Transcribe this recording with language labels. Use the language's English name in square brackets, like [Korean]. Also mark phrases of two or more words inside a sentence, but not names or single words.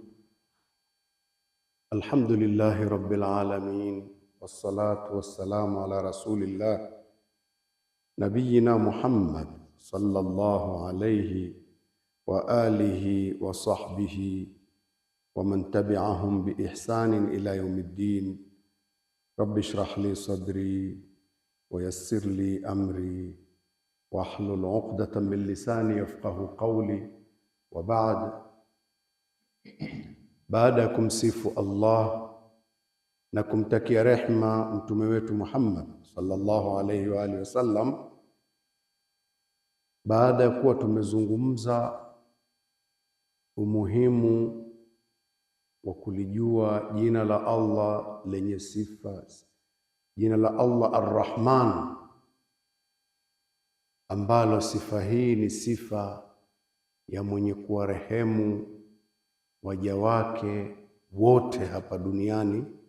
[Arabic] الحمد لله رب العالمين، والصلاة والسلام على رسول الله نبينا محمد صلى الله عليه وآله وصحبه ومن تبعهم بإحسان إلى يوم الدين. رب اشرح لي صدري ويسر لي أمري واحلل عقدة من لساني يفقه قولي. وبعد، [Swahili] baada ya kumsifu Allah na kumtakia rehma mtume wetu Muhammad [Arabic] صلى الله عليه وعلى آله وسلم, [Swahili] baada ya kuwa tumezungumza umuhimu wa kulijua jina la Allah lenye sifa, jina la Allah Ar-Rahman, ambalo sifa hii ni sifa ya mwenye kuwarehemu waja wake wote hapa duniani,